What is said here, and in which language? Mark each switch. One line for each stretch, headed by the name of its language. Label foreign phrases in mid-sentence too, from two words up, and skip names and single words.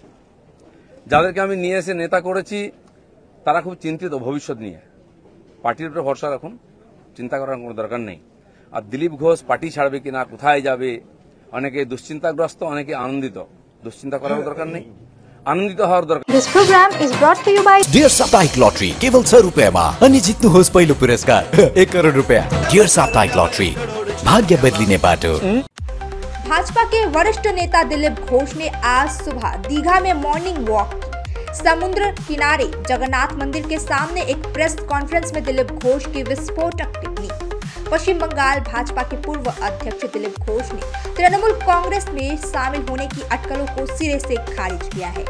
Bangla: যাদেরকে আমি নিয়ে এসে নেতা করেছি তারা খুব চিন্তিত ভবিষ্যৎ নিয়ে। পার্টির উপরে ভরসা রাখুন, চিন্তা করার কোনো দরকার নেই। আর দিলীপ ঘোষ পার্টি ছাড়বে কিনা, কোথায় যাবে, অনেকে দুশ্চিন্তাগ্রস্ত, অনেকে আনন্দিত। দুশ্চিন্তা করার দরকার নেই, আনন্দিত হর দরকার।
English: This program is brought to you by
Nepali: डियर साप्ताहिक लॉटरी केवल 100 रुपयामा अनि जित्नुहोस् पहिलो पुरस्कार 1 करोड रुपया। डियर साप्ताहिक लॉटरी, भाग्य बदलिने बाटो।
Hindi: भाजपा के वरिष्ठ नेता दिलीप घोष ने आज सुबह दीघा में
English: morning walk
Hindi: की। समुद्र किनारे जगन्नाथ मंदिर के सामने एक प्रेस कॉन्फ्रेंस में दिलीप घोष की विस्फोटक टिप्पणी। पश्चिम बंगाल भाजपा के पूर्व अध्यक्ष दिलीप घोष ने तृणमूल कांग्रेस में शामिल होने की अटकलों को सिरे से खारिज किया है।